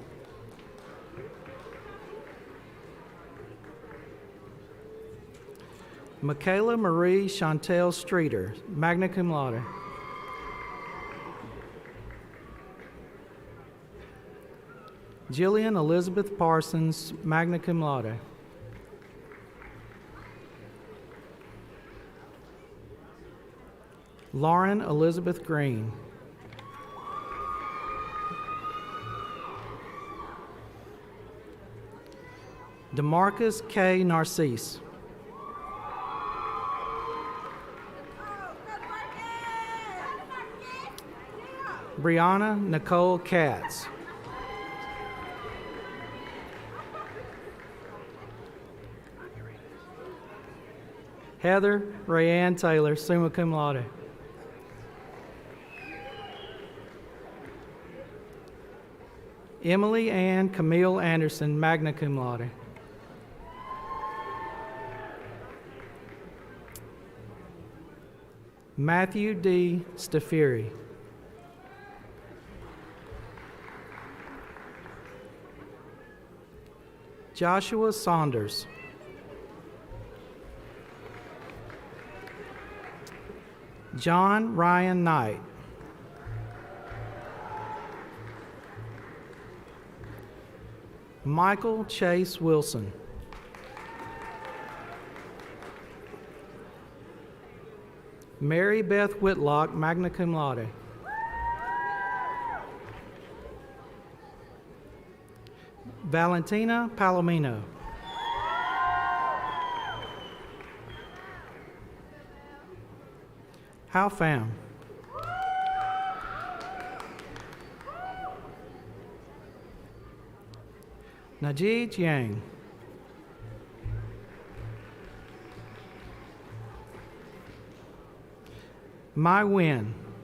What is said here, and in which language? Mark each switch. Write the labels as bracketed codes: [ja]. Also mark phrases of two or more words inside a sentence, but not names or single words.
[en] Michaela Marie Chantel Streeter, [la] magna cum laude. [en] Jillian Elizabeth Parsons, [la] magna cum laude. [en] Lauren Elizabeth Green. DeMarcus K. Narcisse. Brianna Nicole Katz. Heather Rayanne Taylor, [la] summa cum laude. [en] Emily Ann Camille Anderson, [la] magna cum laude. [en] Matthew D. Stafiri. Joshua Saunders. John Ryan Knight. Michael Chase Wilson. Mary Beth Whitlock, [la] magna cum laude. [en] Valentina Palomino. How fam? Najee Yang. My Win.